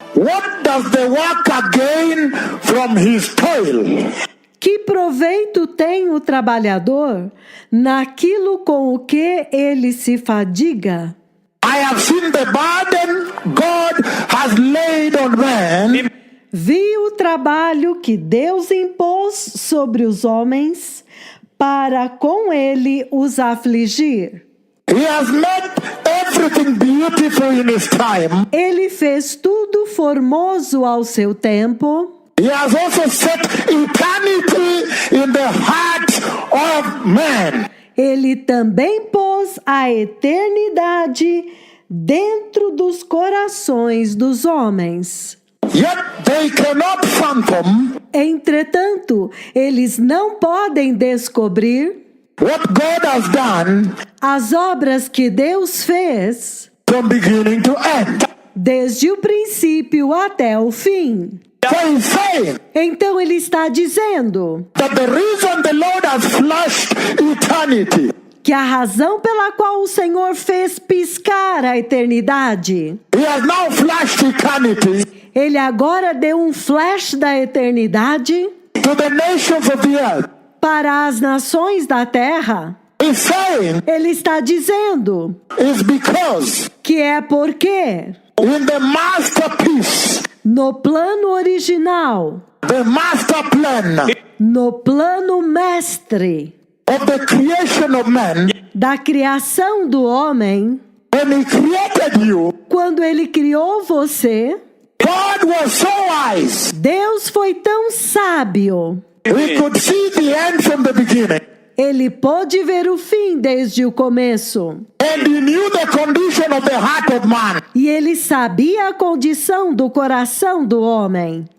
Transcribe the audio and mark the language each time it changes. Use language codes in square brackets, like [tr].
[en] What does the worker gain from his toil? [pt] Que proveito tem o trabalhador naquilo com o que ele se fadiga? [en] I have seen the burden God has laid on man. [pt] Vi o trabalho que Deus impôs sobre os homens para com ele os afligir. [en] He has made everything beautiful in his time. [pt] Ele fez tudo formoso ao seu tempo. [en] He has also set eternity in the heart of man. [pt] Ele também pôs a eternidade dentro dos corações dos homens. [en] Yet they cannot fathom [pt] Entretanto, eles não podem descobrir [en] what God has done [pt] as obras que Deus fez [en] from beginning to end. [pt] desde o princípio até o fim. [en] So he's saying [pt] Então ele está dizendo [en] that the reason the Lord has flashed eternity, [pt] que a razão pela qual o Senhor fez piscar a eternidade, [en] he has now flashed eternity [pt] ele agora deu um flash da eternidade [en] to the nations of the earth. [pt] para as nações da terra. [en] He's saying [pt] Ele está dizendo [en] is because [pt] que é porque [en] in the masterpiece, [pt] no plano original, [en] the master plan [pt] no plano mestre [en] of the creation of man, [pt] da criação do homem, [en] when he created you, [pt] quando ele criou você, [en] God was so wise. [pt] Deus foi tão sábio. [en] He could see the end from the beginning. [pt] Ele pôde ver o fim desde o começo. [en] And he knew the condition of the heart of man. [pt] E ele sabia a condição do coração do homem.